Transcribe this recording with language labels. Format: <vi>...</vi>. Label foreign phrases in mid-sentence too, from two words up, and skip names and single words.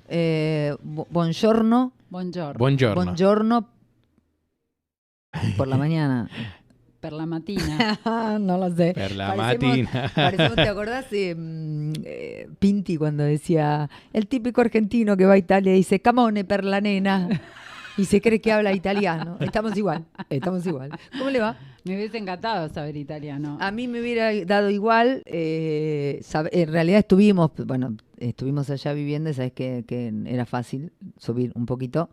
<it>Buongiorno. Buongiorno</it> <es>por la mañana.</es> <it>Per la mattina.</it> <es>No lo sé.</es> <it>Per la mattina.</it> <es>¿Te acordás de Pinti cuando decía el típico argentino que va a Italia y dice</es> <it>camone per la nena</it> <es>y se cree que habla italiano? Estamos igual. ¿Cómo le va? Me hubiese encantado saber italiano. A mí me hubiera dado igual. En realidad estuvimos allá viviendo y sabes que era fácil subir un poquito.</es>